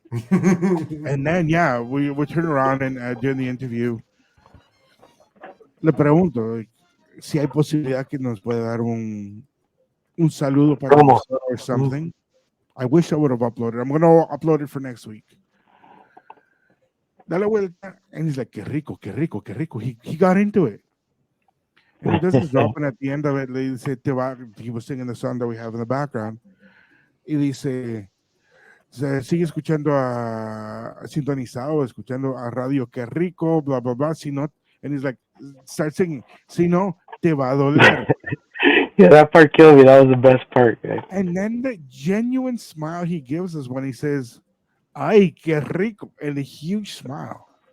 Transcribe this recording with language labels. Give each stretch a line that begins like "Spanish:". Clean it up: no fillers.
English: And then, we turn around and during the interview,
Spanish: le pregunto si hay posibilidad que nos pueda dar un saludo para
English: or something. I wish I would have uploaded. I'm going to upload it for next week.
Spanish: Dale vuelta.
English: And he's like,
Spanish: qué rico, qué rico, qué rico.
English: He got into it. And he does his drop, and at the end of it,
Spanish: le dice,
English: he was singing the song that we have in the background.
Spanish: Y dice, sigue escuchando sintonizado, escuchando a radio, qué rico, blah, blah, blah. Si no,
English: and he's like, start singing.
Spanish: Si no, te va a doler.
English: Yeah, that part killed me. That was the best part, guys. And then the genuine smile he gives us when he says,
Spanish: ay, qué rico,
English: and a huge smile.